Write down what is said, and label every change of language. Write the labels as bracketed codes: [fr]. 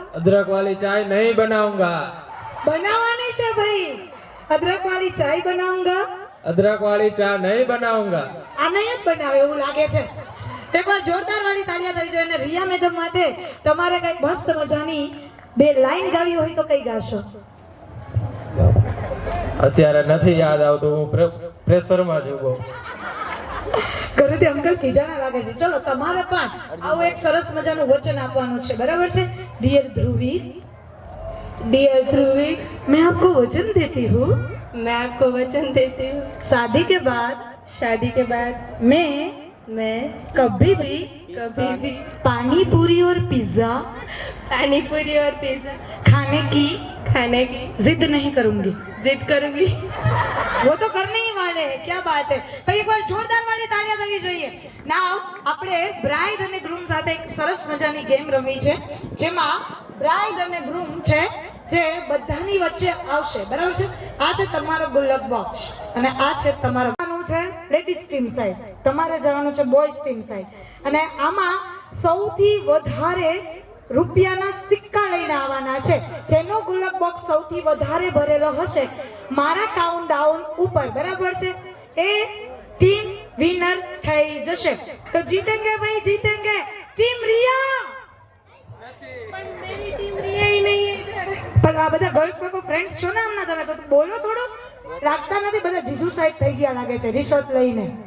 [hi] अदरक वाली चाय नहीं बनाऊंगा, [gu] बनावानी છે ભાઈ, અદરક વાળી ચાય બનાऊंगा. [hi] अदरक वाली चाय नहीं बनाऊंगा. [gu] આ નહીં જ બનાવે એવું લાગે છે. એકવાર જોરદાર વાળી તાળીઓ થઈ જોઈએ. અને રિયા મેડમ માટે તમારે કઈક મસ્ત મજાની 2 લાઈન ગાવી હોય તો કઈ ગાશો? અત્યારે નથી યાદ આવતું, હું પ્રેશરમાં છું બહુ. ઘરેથી અંકલ ખીજાણા લાગે છે. ચલો તમારે પણ આવું એક સરસ મજાનું વચન આપવાનું છે, બરાબર છે? ડિયર ધ્રુવી, [hi] डियर ध्रुविक, मैं आपको वचन देती हूँ, मैं आपको वचन देती हूँ, शादी के बाद शादी के बाद मैं कभी भी पानी पूरी और पिज्जा पानी पूरी और पिज्जा खाने की जिद नहीं करूंगी. जिद करूंगी. वो तो करने ही वाले हैं. क्या बात है भाई, एक बार [gu] જોરદાર વાળી તાળીઓ થવી જોઈએ. નાઉ આપણે બ્રાઇડ અને ગ્રૂમ સાથે એક સરસ મજાની ગેમ રમી છે, જેમાં બ્રાઇડ અને ગ્રૂમ છે જે બધાની વચ્ચે આવશે, બરાબર છે? આ છે તમારો ગુલ્લક બોક્સ અને આ છે તમારો છે લેડીઝ ટીમ સાઈડ, તમારે જવાનું છે બોયઝ ટીમ સાઈડ. અને આમાં સૌથી વધારે રૂપિયાના સિક્કા લઈને આવવાના છે. જેનો ગુલ્લક બોક્સ સૌથી વધારે ભરેલો હશે મારા કાઉન્ટડાઉન ઉપર, બરાબર છે, એ ટીમ વિનર થઈ જશે. [hi] તો જીતેંગે ભાઈ, જીતેંગે ટીમ રિયા. પણ मेरी टीम रिया ही नहीं है इधर. [gu] પણ આ બધા ગર્લ્સ લોકો ફ્રેન્ડ્સ છો ને હમણાં, તમે તો બોલો થોડું. લાગતા નથી, બધા જીજુ સાઈડ થઈ ગયા લાગે છે રિશ્વત લઈને.